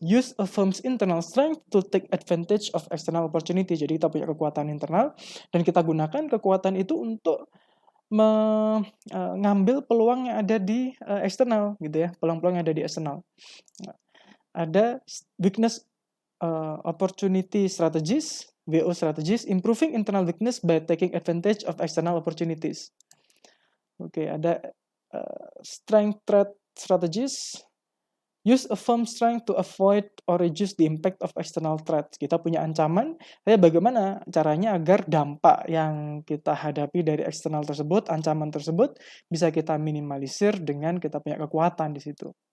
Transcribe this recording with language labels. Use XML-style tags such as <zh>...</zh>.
<en>Use a firm's internal strength to take advantage of external opportunity.</en> <id>Jadi kita punya kekuatan internal dan kita gunakan kekuatan itu untuk mengambil peluang yang ada di eksternal gitu ya, peluang-peluang yang ada di eksternal.</id> <en>Ada weakness opportunity strategies, WO strategies, improving internal weakness by taking advantage of external opportunities.</en> <id>Oke, ada</id> <en>strength threat strategies. Use a firm strength to avoid or reduce the impact of external threats.</en> <id>Kita punya ancaman, tapi bagaimana caranya agar dampak yang kita hadapi dari eksternal tersebut, ancaman tersebut, bisa kita minimalisir dengan kita punya kekuatan di situ.</id>